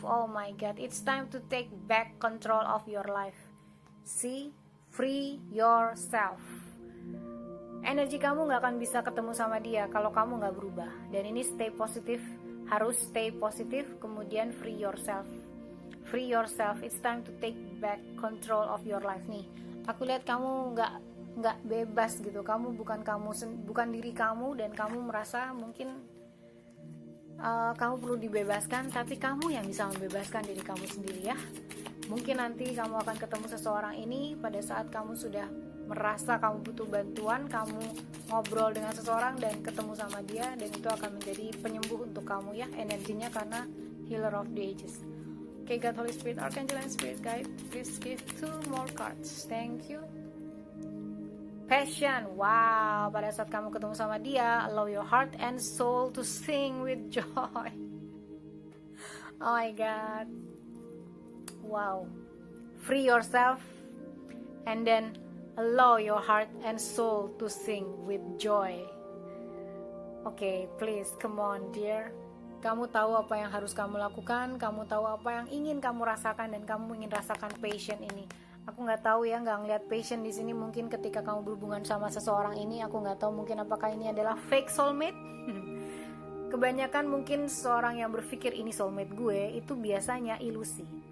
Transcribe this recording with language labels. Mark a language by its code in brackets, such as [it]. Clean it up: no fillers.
[en] Oh my God, it's time to take back control of your life. See, free yourself. [id] Energi kamu gak akan bisa ketemu sama dia kalau kamu gak berubah. Dan ini stay positif, harus stay positif. Kemudian [en] free yourself. Free yourself. It's time to take back control of your life nih. [id] Aku lihat kamu nggak bebas gitu. Kamu bukan diri kamu, dan kamu merasa mungkin kamu perlu dibebaskan, tapi kamu yang bisa membebaskan diri kamu sendiri ya. Mungkin nanti kamu akan ketemu seseorang ini pada saat kamu sudah merasa kamu butuh bantuan, kamu ngobrol dengan seseorang dan ketemu sama dia, dan itu akan menjadi penyembuh untuk kamu ya, energinya, karena [en] healer of the ages. Okay, God, Holy Spirit, Archangel, and Spirit Guide, please give 2 more cards. Thank you. Passion. Wow, [id] pada saat kamu ketemu sama dia, [en] allow your heart and soul to sing with joy. Oh my God. Wow. Free yourself and then allow your heart and soul to sing with joy. Okay, please, come on dear. [id] Kamu tahu apa yang harus kamu lakukan, kamu tahu apa yang ingin kamu rasakan, dan kamu ingin rasakan passion ini. Aku nggak tahu ya, nggak ngeliat passion di sini. Mungkin ketika kamu berhubungan sama seseorang ini, aku nggak tahu mungkin apakah ini adalah fake soulmate. Kebanyakan mungkin seseorang yang berpikir ini soulmate gue itu biasanya ilusi.